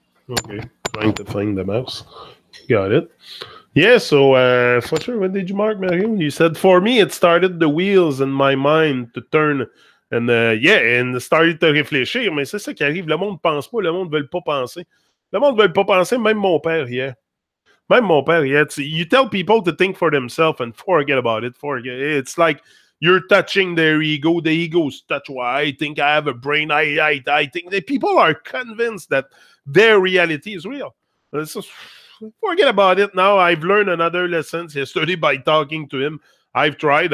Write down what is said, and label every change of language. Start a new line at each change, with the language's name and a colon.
English: Okay, trying to find the mouse. Got it. Yeah, so for sure, what did you mark, Mario? You said for me, it started the wheels in my mind to turn. And and started to
French: réfléchir, mais c'est ça qui arrive. Le monde pense pas, le monde ne veut pas penser. Le monde ne veut pas penser, même mon père hier. Même mon père hier.
English: You tell people to think for themselves and forget about it. It's like you're touching their ego. The ego's touch. Well, I think I have a brain. I think the people are convinced that their reality is real. So forget about it now. I've learned another lesson yesterday by talking to him. I've tried.